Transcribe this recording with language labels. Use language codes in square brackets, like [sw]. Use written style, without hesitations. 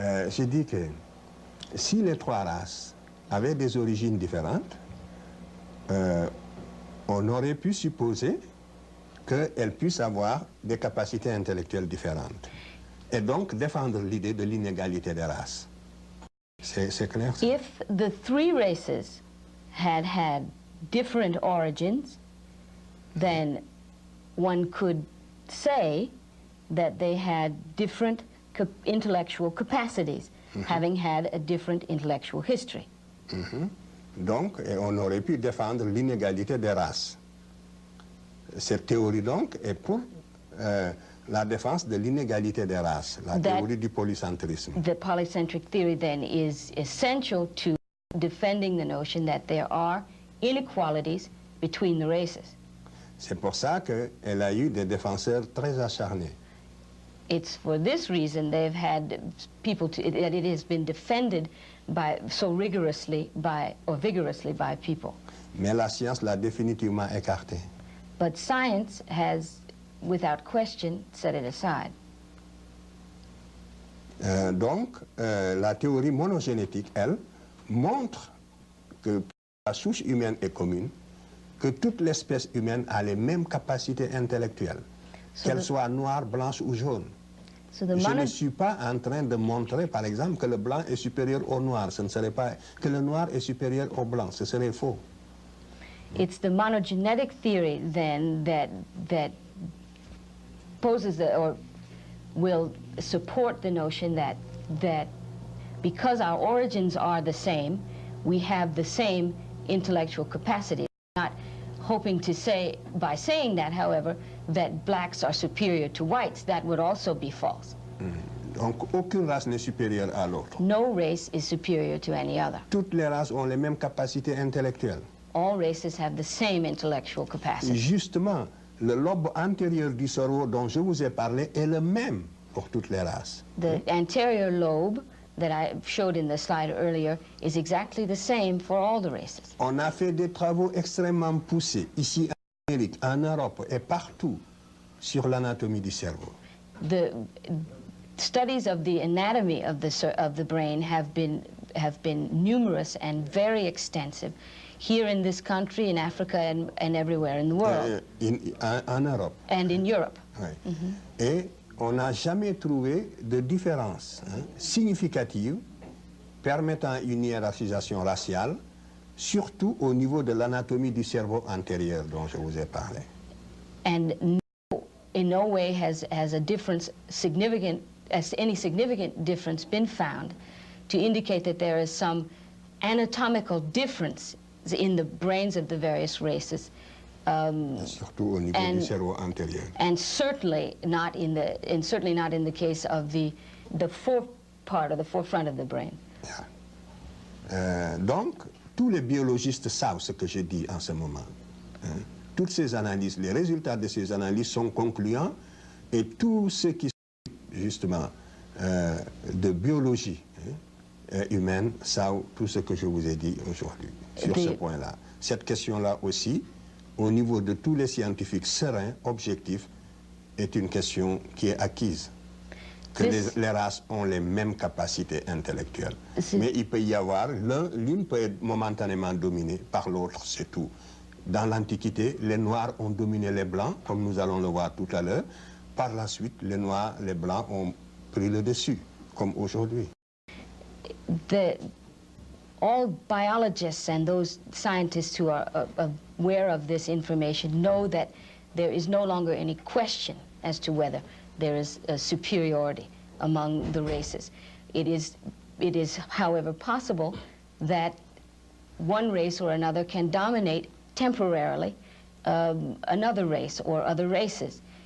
[fr] J'ai dit que si les trois races avaient des origines différentes, on aurait pu supposer qu'elles puissent avoir des capacités intellectuelles différentes. Et donc défendre l'idée de l'inégalité des races. C'est clair? Ça? [en] If the three races had different origins, then one could say that they had different intellectual capacities, having had a different intellectual history. [fr] Donc, on aurait pu défendre l'inégalité des races. Cette théorie, donc, est pour la défense de l'inégalité des races, la théorie du polycentrisme. [en] The polycentric theory, then, is essential to defending the notion that there are inequalities between the races. [fr] C'est pour ça qu'elle a eu des défenseurs très acharnés. [en] It's for this reason they've had people that it has been defended so vigorously by people. [fr] Mais la science l'a définitivement écarté. [en] But science has, without question, set it aside. [fr] Donc, la théorie monogénétique, elle, montre que la souche humaine est commune, que toute l'espèce humaine a les mêmes capacités intellectuelles, qu'elles soient noires, blanches ou jaunes. Je ne suis pas en train de montrer, par exemple, que le blanc est supérieur au noir. Ce ne serait pas que le noir est supérieur au blanc. Ce serait faux. [en] It's the monogenetic theory, then, that poses or will support the notion that because our origins are the same, we have the same intellectual capacity. Not hoping to say, by saying that, however, that blacks are superior to whites. That would also be false. [fr] Donc, aucune race n'est supérieure à l'autre. [en] No race is superior to any other. [fr] Toutes les races ont les mêmes capacités intellectuelles. [en] All races have the same intellectual capacity. [fr] Justement, le lobe antérieur du cerveau dont je vous ai parlé est le même pour toutes les races. [en] The anterior lobe that I showed in the slide earlier is exactly the same for all the races. [fr] On a fait des travaux extrêmement poussés, ici en Amérique, en Europe et partout, sur l'anatomie du cerveau. [en] The studies of the anatomy of the brain have been numerous and very extensive here in this country, in Africa, and everywhere in the world. [fr] En Europe. [en] And in Europe. [fr] Oui. Et on n'a jamais trouvé de différence significative permettant une hiérarchisation raciale, surtout au niveau de l'anatomie du cerveau antérieur dont je vous ai parlé. [en] And in no way has a difference any significant difference been found to indicate that there is some anatomical difference in the brains of the various races. [fr] Surtout au niveau du cerveau antérieur. [en] And certainly not in the case of the forefront of the brain. Yeah. [fr] Donc, tous les biologistes savent ce que je dis en ce moment. Toutes ces analyses, les résultats de ces analyses sont concluants et tous ceux qui justement de biologie humaine savent tout ce que je vous ai dit aujourd'hui sur ce point-là. Cette question-là aussi, au niveau de tous les scientifiques sereins, objectifs, est une question qui est acquise. Que les races ont les mêmes capacités intellectuelles. Mais il peut y avoir, l'une peut être momentanément dominée par l'autre, c'est tout. Dans l'Antiquité, les Noirs ont dominé les Blancs, comme nous allons le voir tout à l'heure. Par la suite, les Noirs, les Blancs ont pris le dessus, comme aujourd'hui. [en] All biologists and those scientists who are aware of this information know that there is no longer any question as to whether there is a superiority among the races. It is, however, possible that one race or another can dominate temporarily another race or other races.